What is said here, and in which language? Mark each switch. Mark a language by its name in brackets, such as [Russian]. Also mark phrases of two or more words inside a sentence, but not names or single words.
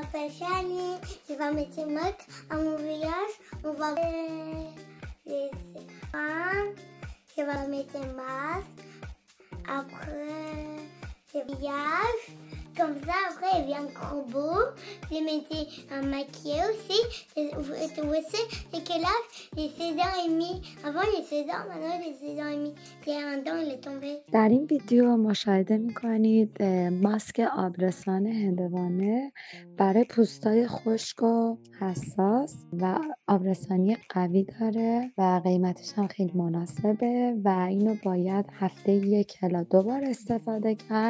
[French] spéciale, je vais mettre une marque à mon visage, on va les je vais mettre un masque, après le visage, comme ça après il vient trop beau, je mettais un maquillage aussi, tu sais, c'est quel âge? J'ai 16 ans et demi, avant j'ai 16 ans, maintenant j'ai 16 ans et demi, j'ai un dent il est tombé. [Persian] در این ویدیو مشاهده میکنید ماسک آبرسان هندوانه برای پوستای خشک و حساس و آبرسانی قوی داره و قیمتش هم خیلی مناسبه و اینو باید هفته 1 الی 2 بار استفاده کرد.